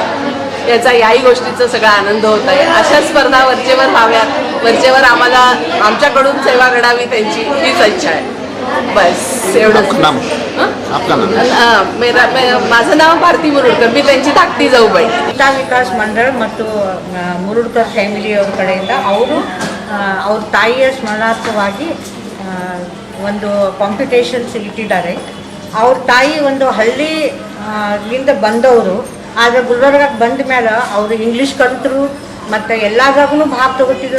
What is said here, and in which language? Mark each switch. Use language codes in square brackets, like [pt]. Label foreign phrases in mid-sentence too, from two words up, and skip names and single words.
[mr] याचा याही गोष्टीचा सगळा आनंद होत आहे. अशा स्पर्धा वरचेवर व्हाव्यात, वरचेवर आम्हाला आमच्याकडून सेवा घडावी त्यांची हीच इच्छा आहे. बस एवढंच. माझं नाव भारती मुरुडकर, मी त्यांची धाकटी जाऊबाई. [kn] ವನಿತಾ ವಿಕಾಸ ಮಂಡಳ ಮತ್ತು ಮುರುಡ್ಕರ್ ಫ್ಯಾಮಿಲಿಯವ್ರ ಕಡೆಯಿಂದ ಅವ್ರ ತಾಯಿಯ ಸ್ಮರಣಾರ್ಥವಾಗಿ ಒಂದು ಕಾಂಪಿಟೇಷನ್ಸ್ ಇಟ್ಟಿದ್ದಾರೆ. ಅವ್ರ ತಾಯಿ ಒಂದು ಹಳ್ಳಿಯಿಂದ ಬಂದವರು, ಆದರೆ ಗುಲ್ಬರ್ಗಕ್ಕೆ ಬಂದ ಮೇಲೆ ಅವರು ಇಂಗ್ಲೀಷ್ ಕಲಿತರು ಮತ್ತು ಎಲ್ಲದಾಗೂ ಭಾಗ ತಗೋತಿದ್ರು.